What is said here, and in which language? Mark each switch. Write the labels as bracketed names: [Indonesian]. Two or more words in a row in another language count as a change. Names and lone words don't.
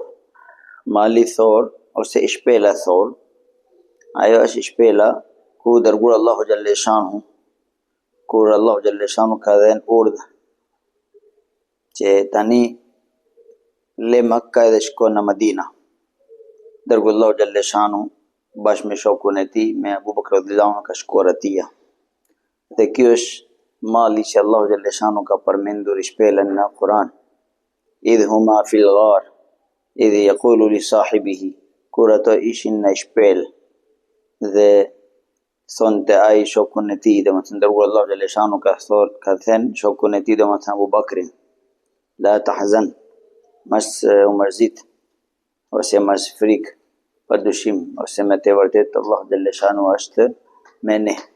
[Albanian] Mali Thor ose shpela Thor, ajo është shpela ku dërguar Allahu [Arabic] جل شأنه, [Albanian] kur Allahu [Arabic] جل شأنه [Albanian] ka dhënë urdhë që tani le Mekka edhe shkon në Medina. Dërguar Allahu [Arabic] جل شأنه [Albanian] bashkë me shokun e tij, me Abu Bakr [Arabic] رضي الله عنه, [Albanian] ka shkuar atij. Dhe kjo është mali që Allahu [Arabic] جل شأنه [Albanian] ka përmendur shpelën në Kur'an. [Arabic] إذ هما في الغار إذ يقول لصاحبه, [Albanian] kur ato ishin në shpelë dhe thonte ai shokun e tij, domethënë dërguar Allahu [Arabic] جل شأنه [Albanian] ka thënë shokun e tij, domethënë Abu Bakrin, [Arabic] لا تحزن, [Albanian] mos u mërzit ose mos frikë, pa dyshim ose me të vërtetë Allahu [Arabic] جل شأنه [Albanian] është me ne.